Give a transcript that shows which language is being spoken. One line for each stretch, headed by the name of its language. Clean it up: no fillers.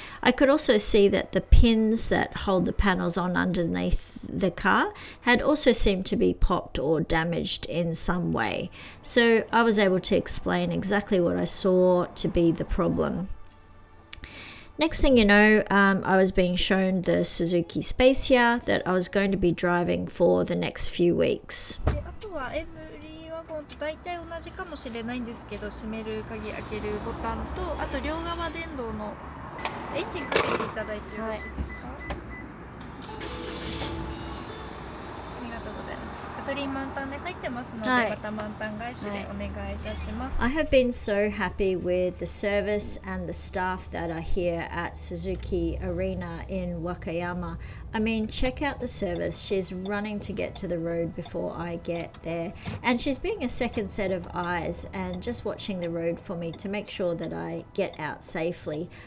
English: I could also see that the pins that hold the panels on underneath the car had also seemed to be popped or damaged in some way. So I was able to explain exactly what I saw to be the problem. Next thing you know, I was being shown the Suzuki Spacia that I was going to be driving for the next few weeks.
Japanese: あとはエブリーワゴンと大体同じかもしれないんですけど、閉める鍵開けるボタンと、あと両側電動のエンジンかけていただいてよろしいですか？ありがとうございます。ガソリン満タンで入ってますので、また満タン返しでお願いいたします。
English: I have been so happy with the service and the staff that are here at Suzuki Arena in Wakayama. I mean, check out the service. She's running to get to the road before I get there, and she's being a second set of eyes and just watching the road for me to make sure that I get out safely.